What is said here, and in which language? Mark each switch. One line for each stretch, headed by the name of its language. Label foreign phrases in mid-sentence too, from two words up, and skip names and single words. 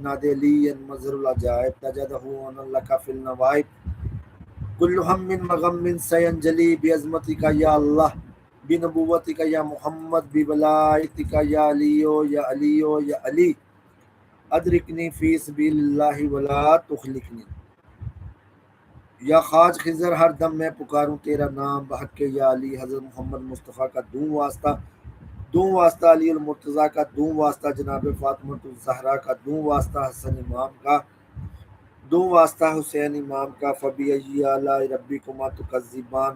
Arabic: نادی علی مظہر العجائب تجدہ ان لک فی النوائب کل ہم مغم سینجلی بعظمتک یا اللہ بنبوتک یا محمد بولایتک یا علیو یا علیو یا علی ادرکنی فی سبیل اللہ ولا تخلقنی.
Urdu: یا خواج خضر ہر دم میں پکاروں تیرا نام بحق یا علی. حضرت محمد مصطفیٰ کا دوں واسطہ علی المرتضیٰ کا دوں واسطہ جناب فاطمہ الزہرا کا دوں واسطہ حسن امام کا دوں واسطہ حسین امام کا.
Arabic: فبأی آلاء ربکما تکذبان.